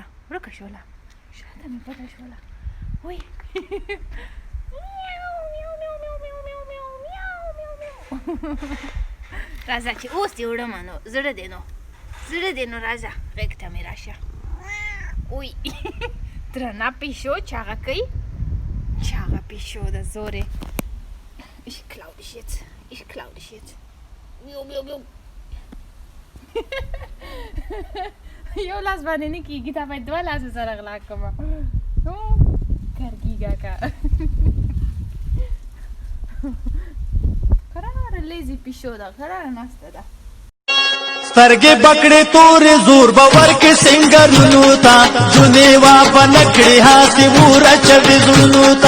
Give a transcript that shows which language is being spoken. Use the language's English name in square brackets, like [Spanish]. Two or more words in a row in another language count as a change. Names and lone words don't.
[Pashto] ورکه شوله، شاته مې پټه شوله. وی راځه چې اوس دې وړمه، نو زړه دې نو راځه غیږ ته مې راشه. وی درنه پیشو چاغه کوي، چاغه پیشو ده زورې. [German] Ich klau dich jetzt. Miau, miau, miau. [Pashto] یو لاس باندې نه کېږي، تا باید دوه لاسه سره غلا کړمه. کرګېږه که کراره لیزي پیشو ده، کراره ناسته ده. سترګې بکړې تورې زور به ورکې سنګرونو ته، جونې واپه نه کړې هاسې اور اچوي زړونو ته.